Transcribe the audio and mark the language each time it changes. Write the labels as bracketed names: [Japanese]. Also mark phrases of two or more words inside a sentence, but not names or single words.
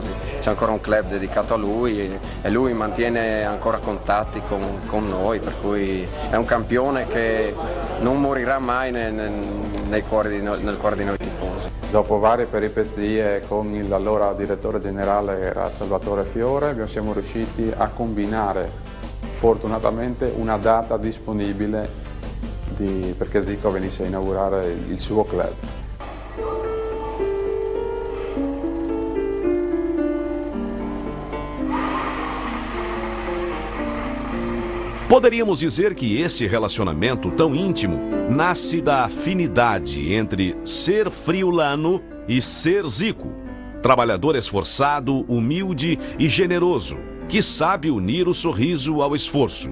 [Italian] C'è ancora un club dedicato a lui e lui mantiene ancora contatti con noi, per cui è un campione che non morirà mai nel cuore di noi tifosi. Dopo varie peripezie con l'allora direttore generale era Salvatore Fiore, siamo riusciti a combinare fortunatamente una data disponibile perché Zico venisse a inaugurare il suo club. [Portuguese] Poderíamos dizer que esse relacionamento tão íntimo nasce da afinidade entre ser friulano e ser Zico, trabalhador esforçado, humilde e generoso, que sabe unir o sorriso ao esforço.